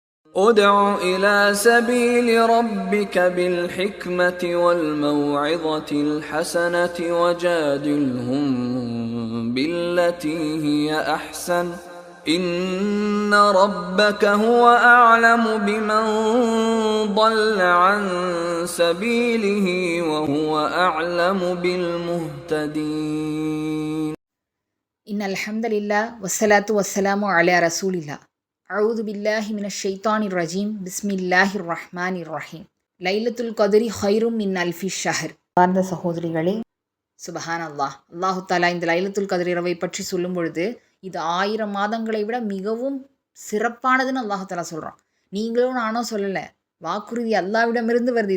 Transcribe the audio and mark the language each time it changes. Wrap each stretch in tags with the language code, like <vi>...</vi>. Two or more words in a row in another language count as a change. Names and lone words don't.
<ar>ادع إلى سبيل ربك بالحكمة والموعظة الحسنة وجادلهم بالتي هي أحسن إن ربك هو أعلم بمن ضل عن سبيله وهو أعلم بالمهتدين. إن الحمد لله والصلاة والسلام على رسول الله. أعوذ بالله من الشيطان الرجيم. بسم الله الرحمن الرحيم. ليلة القدر خير من ألف شهر.</ar> <ta>சார்ந்த சகோதரிகளே,</ta> <ar>سبحانه الله تعالى</ar> <ta>இந்த லைலத்துல் கத்ர் இரவை பற்றி சொல்லும் பொழுது இது 1000 மாதங்களை விட மிகவும் சிறப்பானதுன்னு</ta> <ar>الله تعالى</ar> <ta>சொல்கிறான். நீங்களும் நானும் சொல்லலை, வாக்குறுதி அல்லாவிடமிருந்து வருது.</ta>